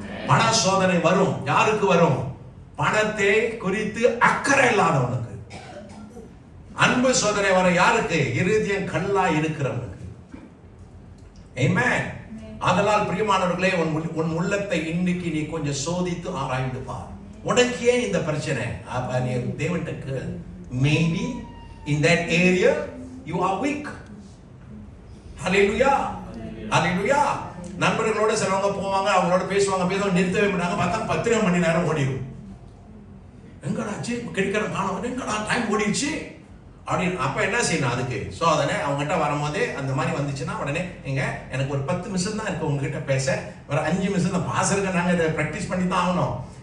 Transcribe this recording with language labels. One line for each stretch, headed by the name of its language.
Tamil: பண சோதனை வரும். யாருக்கு வரும்? பணத்தை குறித்து அக்கறை இல்லாதவனுக்கு. அன்பு சோதனை வரும். யாருக்கு? இருதயம் கல்லா இருக்கிறவனுக்கு. ஆமென். அதனால் பிரியமானவர்களே, உன் உள்ளத்தை இன்னைக்கு நீ கொஞ்சம் சோதித்து ஆராய்ந்து பார். உனக்கு ஏன் இந்த பிரச்சனை? அப்ப நீ தேவனுக்கு
English: maybe in that area you are weak. hallelujah, hallelujah.
Tamil: நண்பர்களோட சிலவங்க போவாங்க, அவங்களோட பேசுவாங்க, நிறுத்தவே மாட்டாங்க. பார்த்தா 10 மணி நேரம் ஓடிடும். எங்கடா கிடைக்கிற மாணவன், எங்கடா டைம் ஓடிடுச்சு அப்படின்னு. அப்ப என்ன செய்யணும்? அதுக்கு சோதனை. அவங்ககிட்ட வரும்போது அந்த மாதிரி வந்துச்சுன்னா உடனே எனக்கு ஒரு 10 நிமிஷம் தான் இருக்கு உங்ககிட்ட பேச, ஒரு 5 நிமிஷம் தான் பாசருக்கு நாங்க இதை பிராக்டிஸ் பண்ணி தான் ஆகணும்.